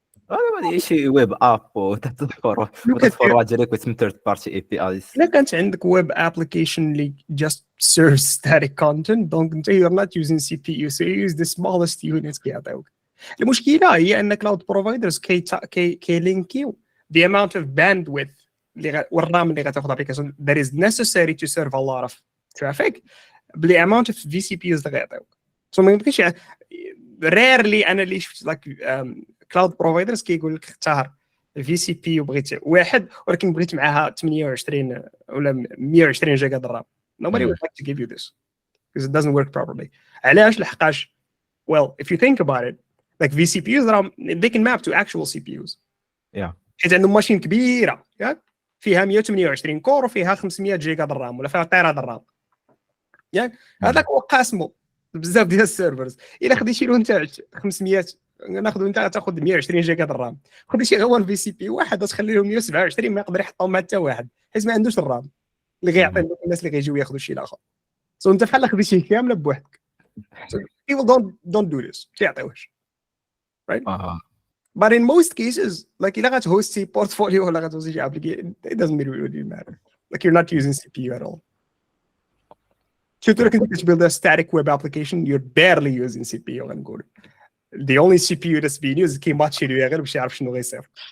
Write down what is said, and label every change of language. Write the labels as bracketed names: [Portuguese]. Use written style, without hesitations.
[Arabic] انا ما شي ويب اب وتفورورد ديريكت من ثيرد بارتي اي بي ايز. الا كانت عندك ويب ابلكيشن اللي [English] just serves static content [Arabic] دونك انت [English] you're not using CPU so you use the smallest units [Arabic] كيعطيوك. المشكله هي ان كلاود بروفايدرز كيلينكيو [English] the amount of bandwidth [Arabic] والرام اللي غتاخذ ابلكيشن [English] that is necessary to serve a lot of traffic بلي amount of VCPs [Arabic] اللي غيعطيوك. so ما يمكنش rarely انا اللي شفت like كلاود بروفايدرز كيقول لك اختار في سي بي وبغيت واحد ولكن بغيت معاها 28 ولا 120 جيجا الرام. [English] nobody would like to give you this because it doesn't work properly. [Arabic] علاش؟ لحقاش [English] well if you think about it like VCPs they can map to actual CPUs. [Arabic] حيت عندهم ماشين كبيره ياك فيها 128 كور وفيها 500 جيجا الرام ولا فيها طيره الرام ياك هذاك هو قاسمه بزاف ديال السيرفرز. الا خديتي له انت 500 ناخذ انت تاخذ 120 جيجا الرام, خدي شي غير في سي بي واحد تخلي لهم 127 ما يقدر يحطهم مع حتى واحد حيت ما عندوش الرام اللي غيعطي الناس اللي غيجيو ياخذوا شي الاخر. سو انت بحال خديتي كامله بوحدك. [English] people don't do this [Arabic] تعطيوش [English] right. But in most cases like [Arabic] الا غتهوستي بورتفوليو ولا غتهوستي شي ابليكيشن [English] it doesn't really matter like you're not using CPU at all. [Arabic] شفتوا كنت كتبيلد [English] a static web application you're barely using CPU [Arabic] غنقول. [English] The only CPU that's being used [Arabic] كيماتشي له غير باش يعرف شنو غيصير.